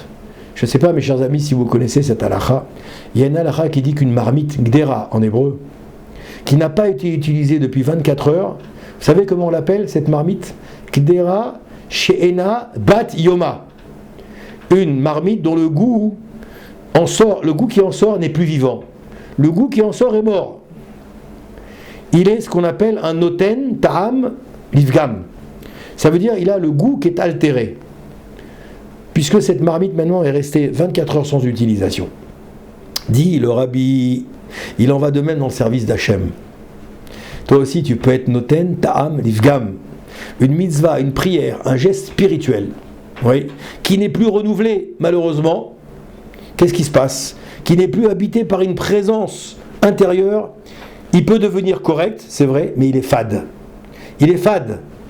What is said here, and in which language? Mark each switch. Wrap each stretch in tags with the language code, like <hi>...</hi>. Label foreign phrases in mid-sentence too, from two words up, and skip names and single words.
<fr>Je ne sais pas, mes chers amis, si vous connaissez cette halakha. Il y a une halakha qui dit qu'une marmite, gdera en hébreu, qui n'a pas été utilisée depuis 24 heures, vous savez comment on l'appelle, cette marmite?</fr> <he>קדרה שאינה בת יומא.</he> <fr>Une marmite dont le goût qui en sort n'est plus vivant. Le goût qui en sort est mort. Il est ce qu'on appelle un</fr> <he>נותן טעם לפגם.</he> <fr>Ça veut dire il a le goût qui est altéré. Puisque cette marmite maintenant est restée 24 heures sans utilisation. Dit le Rabbi, il en va de même dans le service d'Hachem. Toi aussi tu peux être</fr> <he>נותן טעם לפגם.</he> <fr>Une mitzvah, une prière, un geste spirituel, oui, qui n'est plus renouvelé malheureusement. Qu'est-ce qui se passe? Qui n'est plus habité par une présence intérieure. Il peut devenir correct, c'est vrai, mais il est fade. Il est fade.</fr>